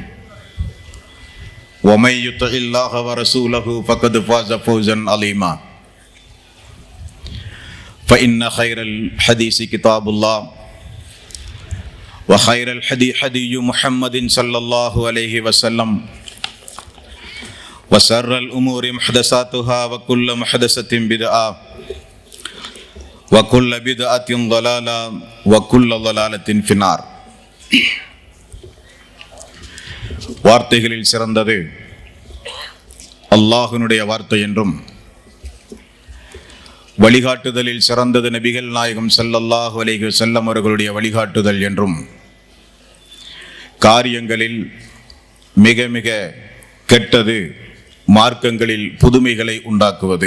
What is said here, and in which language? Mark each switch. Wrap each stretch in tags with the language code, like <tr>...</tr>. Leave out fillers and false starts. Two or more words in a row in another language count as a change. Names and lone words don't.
<ar>ومن يطع الله ورسوله فقد فاز فوزا عظيما فإن خير الحديث كتاب الله وخير الحدي حدي محمد صلى الله عليه وسلم وشر الأمور محدثاتها وكل محدثة بدعة وكل بدعة ضلالة وكل ضلالة في النار.</ar> <ta>வார்த்தைகளில் சிறந்தது அல்லாஹ்வினுடைய வார்த்தை என்றும் வழிகாட்டுதலில் சிறந்தது நபிகள் நாயகம்</ta> <ar>صلى الله عليه وسلم</ar> <ta>அவர்களுடைய வழிகாட்டுதல் என்றும் காரியங்களில் மிக மிக கெட்டது மார்க்கங்களில் புதுமைகளை உண்டாக்குவது.</ta>